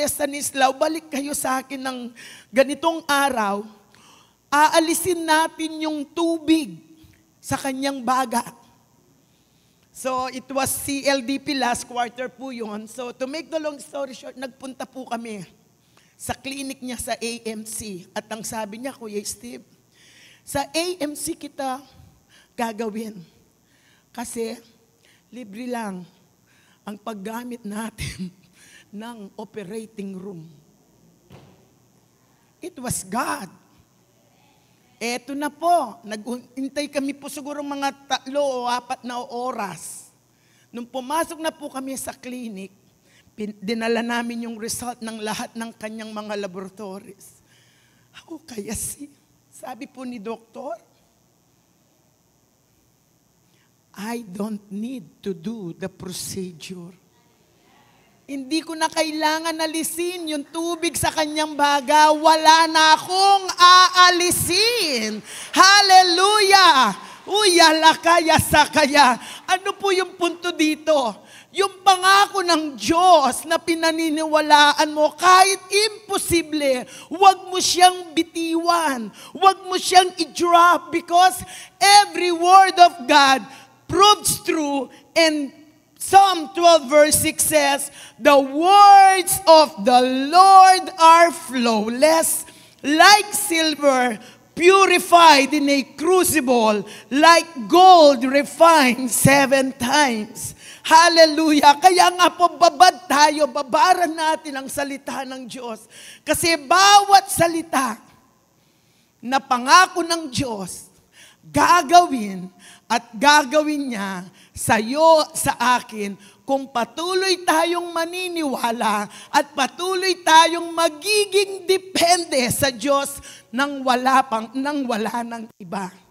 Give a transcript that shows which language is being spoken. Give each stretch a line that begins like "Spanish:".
Filipino: Estanislao, balik kayo sa akin ng ganitong araw, aalisin natin yung tubig sa kanyang baga.
English: So, it was CLDP last quarter
Filipino: po yun. So,
English: to make the long story short,
Filipino: nagpunta po kami sa clinic niya sa AMC. At ang sabi niya, Kuya Steve, sa AMC kita gagawin. Kasi, libre lang ang paggamit natin ng operating room.
English: It was God.
Filipino: Eto na po, naghintay kami po siguro mga 3 o 4 na oras. Nung pumasok na po kami sa clinic, dinala namin yung result ng lahat ng kanyang mga laboratories. Kaya sabi po ni doktor,
English: I don't need to do the procedure.
Filipino: Hindi ko na kailangan alisin yung tubig sa kanyang baga. Wala na akong aalisin. Hallelujah! Uyala kaya sa kaya. Ano po yung punto dito? Yung pangako ng Diyos na pinaniniwalaan mo, kahit imposible, huwag mo siyang bitiwan. Huwag mo siyang i-drop
English: because every word of God proves true. And Psalm 12 verse 6 says, the words of the Lord are flawless, like silver, purified in a crucible, like gold refined 7 times. Hallelujah!
Filipino: Kaya nga po babad tayo, babaran natin ang salita ng Diyos. Kasi bawat salita na pangako ng Diyos, gagawin at gagawin niya sa iyo, sa akin, kung patuloy tayong maniniwala at patuloy tayong magiging depende sa Diyos nang wala ng iba.